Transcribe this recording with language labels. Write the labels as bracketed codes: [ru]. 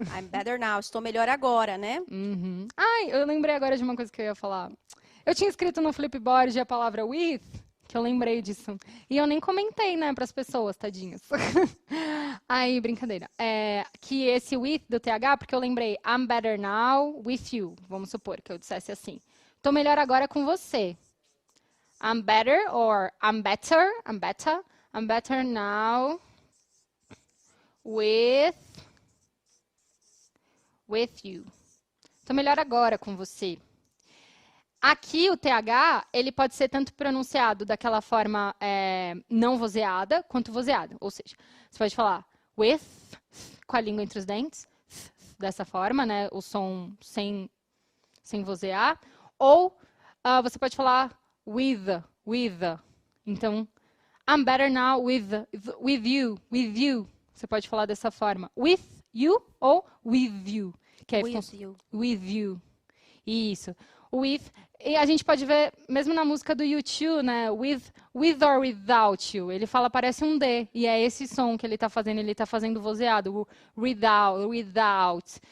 [en] I'm better now, [pt] estou melhor agora, né? Uhum. Ai, eu lembrei agora de uma coisa que eu ia falar. Eu tinha escrito no Flipboard a palavra with, que eu lembrei disso. E eu nem comentei, né, para as pessoas, tadinhos. Aí, brincadeira. Que esse with do TH, porque eu lembrei [en] I'm better now with you. [pt] Vamos supor que eu dissesse assim. Tô melhor agora com você. [en] I'm better or I'm better I'm better now with you. [pt] Tô melhor agora com você. Aqui, o TH, ele pode ser tanto pronunciado daquela forma não vozeada, quanto vozeada. Ou seja, você pode falar with, com a língua entre os dentes, dessa forma, né? O som sem vozear. Ou você pode falar with. [en] Então, I'm better now with you. [pt] Você pode falar dessa forma. [en] With you [pt] ou [en] with you. [pt] Que é with you. Isso. With, e a gente pode ver, mesmo na música do U2, né? [en] With or without you. [pt] Ele fala, parece um D. E é esse som que ele está fazendo. Ele está fazendo vozeado. Without.